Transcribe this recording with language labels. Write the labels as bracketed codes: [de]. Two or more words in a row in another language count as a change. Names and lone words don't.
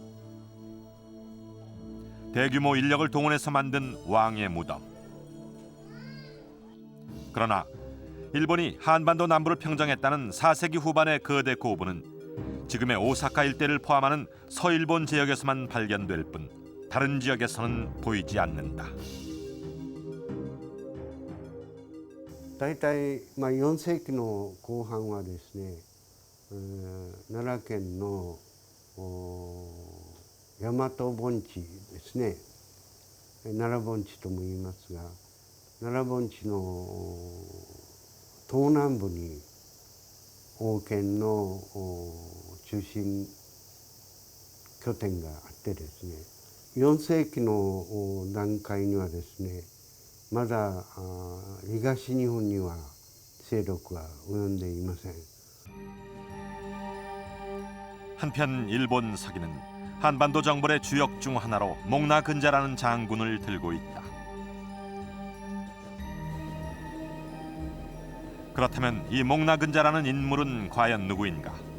[ko] 대규모 인력을 동원해서 만든 왕의 무덤. 그러나 일본이 한반도 남부를 평정했다는 4세기 후반의 거대 고분은 지금의 오사카 일대를 포함하는 서일본 지역에서만 발견될 뿐 다른 지역에서는 보이지 않는다. [ja] 大体4世紀の後半はですね、奈良県の大和盆地ですね、奈良盆地とも言いますが、奈良盆地の東南部に王権の中心拠点があってですね、4世紀の段階にはですね、まだ東日本には勢力は及んでいません。 [ko] 한편 일본 서기는 한반도 정벌의 주역 중 하나로 목나근자라는 장군을 들고 있다. 그렇다면 이 목나근자라는 인물은 과연 누구인가?